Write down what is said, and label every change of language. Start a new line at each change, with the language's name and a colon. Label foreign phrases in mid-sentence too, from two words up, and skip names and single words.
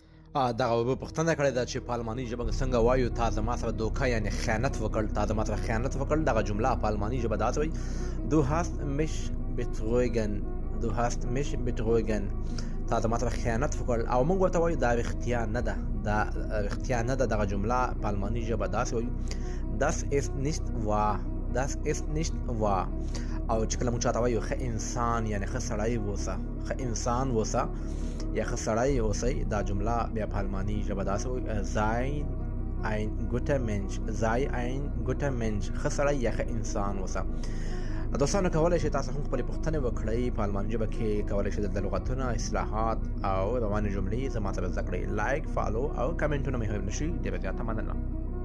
Pashto: دغه به پوښتنه کړې ده چې په الماني ژبه څنګه وایو تا زما سره دوکه یعنې خیانت وکړ، تا زما سره خیانت وکړ. دغه جمله په الماني ژبه داسې وایي:
German: Du hast mich betrogen. Du hast mich betrogen.
Pashto: تا زما سره خیانت وکړ. او موږ ورته وایو دا رښتیا نه ده، دا رښتیا نه ده. دغه جمله په الماني ژبه داسې وایو:
German: Das ist nicht wahr. Das ist nicht wahr.
Pashto: او چې کله موږ چاته وایو ښه انسان یعنې ښه سړی اوسه، ښه انسان اوسه یا ښه سړی اوسئ، دا جمله بیا په الماني ژبه داسې وایي:
German: Sei ein guter Mensch. Sei ein guter Mensch.
Pashto: ښه سړی یا ښه انسان اوسه. دوستانو کولی شئ تاسو هم خپلې پوښتنې وکړئ په الماني ژبه کې. کولی شئ دلته لغتونه، اصطلاحات او روانې جملې زما سره زده کړئ.
English: like, follow
Pashto: او کمنټونه مې هېر نه شي. ډېره زیاته مننه.